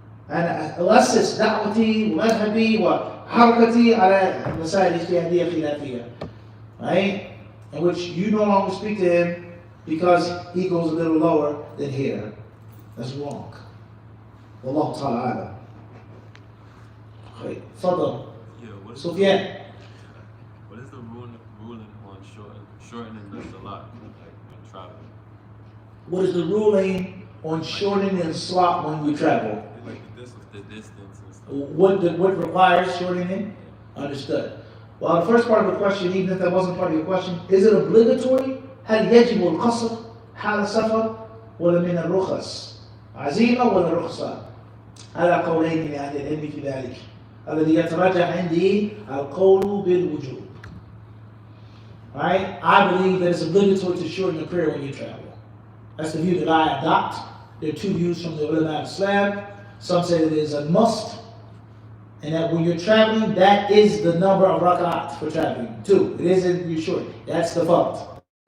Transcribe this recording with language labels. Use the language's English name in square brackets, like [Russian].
[Arabic] أنا أؤسس دعوتي ومذهبي وحركتي على مسائل اجتهادية خلافية, [English] right? In which you no longer speak to him because he goes a little lower than here. That's wrong. [Arabic] Wallahu ta'ala a'lam. [English] Fadal. Sufyan. What is the ruling on shortening the salat, like when traveling? What is the ruling on shortening the salat when we travel? Like the distance and stuff. What requires shortening? Understood. Well, the first part of the question, even if that wasn't part of your question, is it obligatory? [Arabic] هل يجب القصر حال السفر ولا من الرخص؟ عزيمة ولا رخصة؟ على قولين لأهل العلم في ذلك. الذي يترجح عندي القول بالوجوب. [English] Right? I believe that it's obligatory to shorten the prayer when you travel. That's the view that I adopt. There are two views from the ulama of Islam. Some say that it is a must, and that when you're traveling, that is the number of rak'at for traveling. 2. It isn't you short. That's the fault.